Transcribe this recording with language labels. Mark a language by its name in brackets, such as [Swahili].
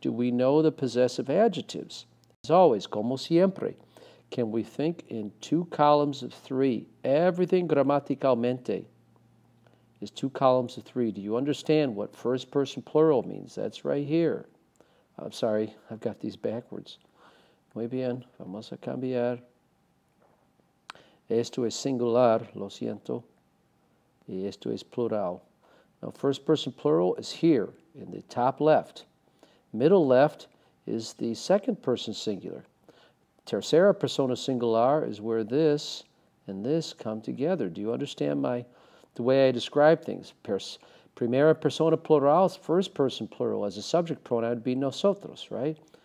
[English] Do we know the possessive adjectives? As always, [Spanish] como siempre, [English] can we think in two columns of three? Everything gramaticalmente is two columns of three. Do you understand what first person plural means? That's right here. I'm sorry, I've got these backwards. [Spanish] Muy bien, vamos a cambiar. Esto es singular, lo siento. Y esto es plural. [English] Now, first person plural is here in the top left. Middle left is the second person singular. [Spanish] Tercera persona singular [English] is where this and this come together. Do you understand the way I describe things? [Spanish] Primera persona plural, [English] first person plural, as a subject pronoun would be nosotros, right?